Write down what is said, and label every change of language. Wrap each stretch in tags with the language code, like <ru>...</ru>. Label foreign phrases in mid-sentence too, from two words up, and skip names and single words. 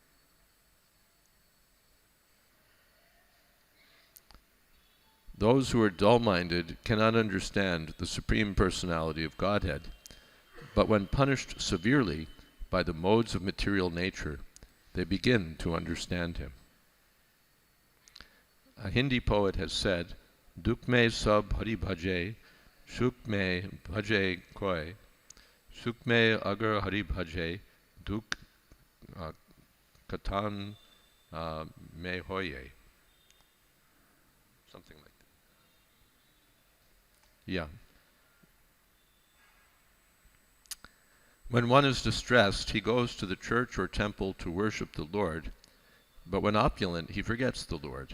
<en>Those who are dull-minded cannot understand the Supreme Personality of Godhead, but when punished severely by the modes of material nature, they begin to understand him. A Hindi poet has said,</en> <hi>दुख में सब हरि भजे, सुख में भजे कोई, सुख में अगर हरि भजे, दुख कटन में होए.</hi> <en>Something like that. Yeah. When one is distressed, he goes to the church or temple to worship the Lord, but when opulent, he forgets the Lord.</en>